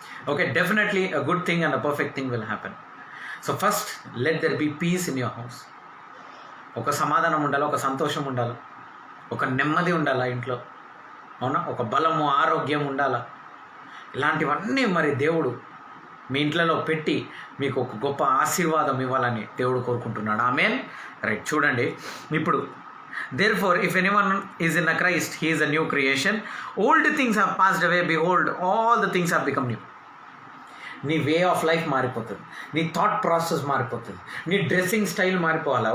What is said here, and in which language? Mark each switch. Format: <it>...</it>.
<en>Okay, definitely a good thing and a perfect thing will happen. So first let there be peace in your house.</en> <te>ఒక సమాధానం ఉండాలి, ఒక సంతోషం ఉండాలి, ఒక నెమ్మది ఉండాలా ఇంట్లో, అవునా, ఒక బలము, ఆరోగ్యం ఉండాలా. ఇలాంటివన్నీ మరి దేవుడు మీ ఇంట్లో పెట్టి మీకు ఒక గొప్ప ఆశీర్వాదం ఇవ్వాలని దేవుడు కోరుకుంటున్నాడు. ఆమేన్.</te> <en>right,</en> <te>చూడండి ఇప్పుడు,</te> <en>therefore if anyone is in a Christ he is a new creation, old things have passed away, behold all the things have become new.</en> <te>నీ వే ఆఫ్ లైఫ్ మారిపోతుంది, నీ థాట్ ప్రాసెస్ మారిపోతుంది, నీ డ్రెస్సింగ్ స్టైల్ మారిపోవాలా.</te>